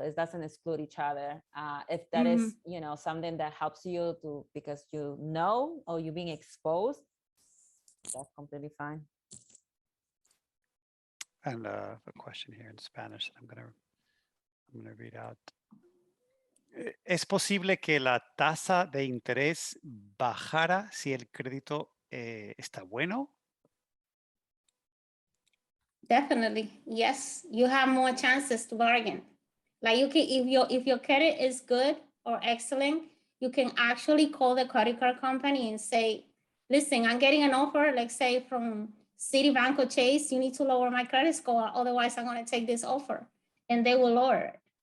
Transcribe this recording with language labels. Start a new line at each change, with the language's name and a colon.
English: It doesn't exclude each other. If that is, something that helps you to because or you're being exposed, that's completely fine. And a question here in Spanish that I'm gonna read out.
Spanish: ¿Es posible que la tasa de interés bajara si el crédito está bueno?
English: Definitely, yes. You have more chances to bargain. Like you can, if your credit is good or excellent, you can actually call the credit card company and say, "Listen, I'm getting an offer, let's say from Citibank or Chase. You need to lower my credit score, otherwise I'm going to take this offer," and they will lower it.